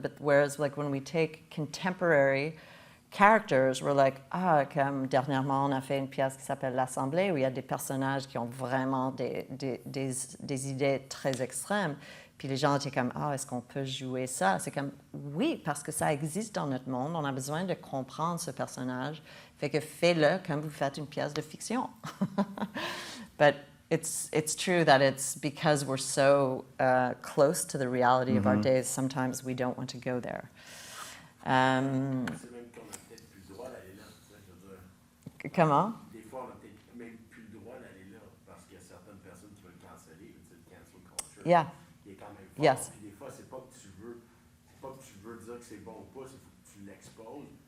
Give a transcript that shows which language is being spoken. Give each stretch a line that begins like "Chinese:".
English: But whereas, like, when we take contemporary characters, we're like,
French: comme dernièrement, on a fait une pièce qui s'appelle L'Assemblée, où il y a des personnages qui ont vraiment des idées très extrêmes. Puis les gens étaient comme, est-ce qu'on peut jouer ça? C'est comme, oui, parce que ça existe dans notre monde. On a besoin de comprendre ce personnage. Fait que fais-le comme vous faites une pièce de fiction.
English: But it's true that it's because we're so close to the reality of our days, sometimes we don't want to go there.
French: C'est même qu'on n'a peut-être plus le droit d'aller là. Ça, je veux dire. Comment? Des fois, on n'a peut-être même plus le droit d'aller là parce qu'il y a certaines personnes qui veulent canceller, le cancel culture.
English: Yeah.
French: Qui est quand même fort.
English: Yes.
French: Puis des fois, c'est pas que tu veux dire que c'est bon ou pas, c'est qu'il faut que tu l'exposes.